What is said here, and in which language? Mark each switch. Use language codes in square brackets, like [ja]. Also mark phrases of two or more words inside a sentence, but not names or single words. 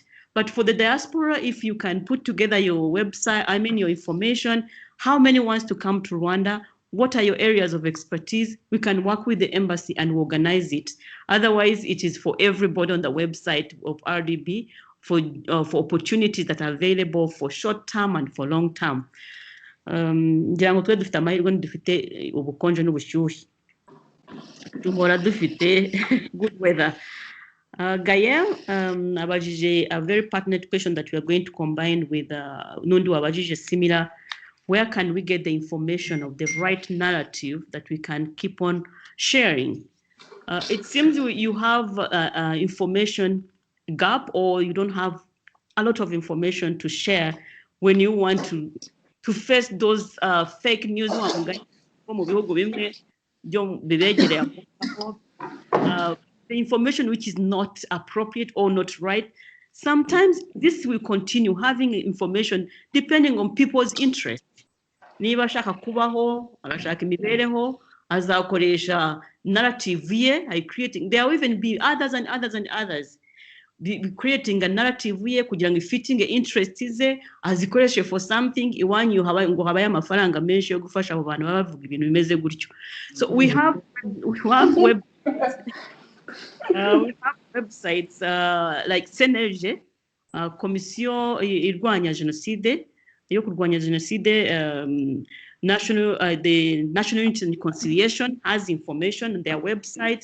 [en] But for the diaspora, if you can put together your website, your information, how many wants to come to Rwanda, what are your areas of expertise, we can work with the embassy and organize it. Otherwise, it is for everybody on the website of RDB for opportunities that are available for short term and for long term. [rw] Ngira ngo twe dufite amahirwe dufite ubukonje n'ubushyuhe duhora dufite [en] good weather. Gael abajije a very pertinent question that we are going to combine with Nundu abajije similar. Where can we get the information of the right narrative that we can keep on sharing? It seems you have information gap, or you don't have a lot of information to share when you want to face those fake news. The information which is not appropriate or not right. Sometimes this will continue having information depending on people's interest. [rw] Niba ashaka kubaho, agashaka imibereho, azakoresha narrative ye, [en] there will even be others and others [rw] and others. [en] Creating a narrative [rw] ye kugira ngo [en] fitting interest [rw] ze azikoreshe [en] for something [rw] iwanyu ngo habaye amafaranga menshi yo gufasha abo bantu bavuga ibintu bimeze gutyo. [en] So we have websites like Senerge, [rw] Komisiyo irwanya Jenoside, yo kurwanya Jenoside, [en] the National Unity and Reconciliation has information on their websites.